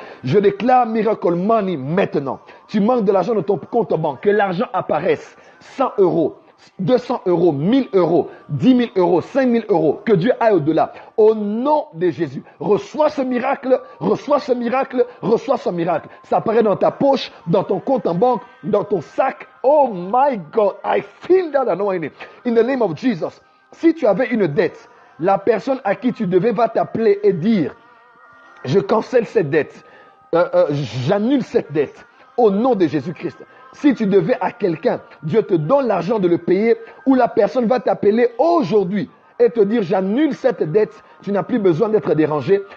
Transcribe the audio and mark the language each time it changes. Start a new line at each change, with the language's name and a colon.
French: Je déclare miracle money maintenant. Tu manques de l'argent dans ton compte en banque. Que l'argent apparaisse. 100 euros, 200 euros, 1000 euros, 10 000 euros, 5 000 euros. Que Dieu aille au-delà. Au nom de Jésus. Reçois ce miracle, reçois ce miracle, reçois ce miracle. Ça apparaît dans ta poche, dans ton compte en banque, dans ton sac.
English: Oh my God, I feel that anointing. In the name of Jesus.
French: Si tu avais une dette, la personne à qui tu devais va t'appeler et dire, je cancelle cette dette, j'annule cette dette au nom de Jésus-Christ. Si tu devais à quelqu'un, Dieu te donne l'argent de le payer, ou la personne va t'appeler aujourd'hui et te dire, j'annule cette dette, tu n'as plus besoin d'être dérangé.